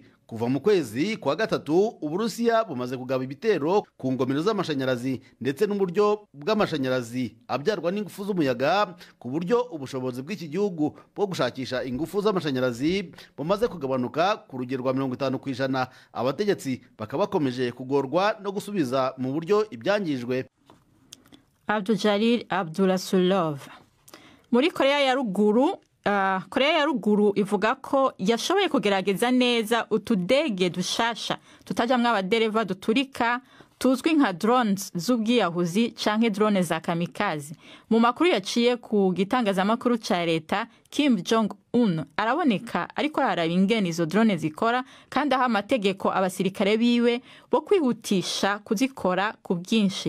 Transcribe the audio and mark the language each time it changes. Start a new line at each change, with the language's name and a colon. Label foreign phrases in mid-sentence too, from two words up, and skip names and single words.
Kinyarwanda: Kuva mu kwezi kwa gatatu, Uburusiya bumaze kugaba ibitero ku ngomero z'amashanyarazi ndetse n'uburyo bw'amashanyarazi abyarwa n'ingufu z'umuyaga, ku buryo ubushobozi bw'iki gihugu bwo gushakisha ingufu z'amashanyarazi bumaze kugabanuka ku rugero rwa 50%. Abategetsi bakaba bakomeje kugorwa no gusubiza mu buryo ibyangijwe. Abdujalil Abdurasulov.
Rundi: Muri Korea ya Ruguru ivuga ko yashoboye kugerageza neza utudege dushasha tutajamwe abadereva duturika tuzwi nka drones z'ubwiyahuzi canke drone za kamikaze. Mu makuru yaciye ku gitangazamakuru ca leta, Kim Jong-un araboneka ariko araraba ingene izo drone zikora, kandi aho amategeko abasirikare biwe bo kwihutisha kuzikora ku bwinshi.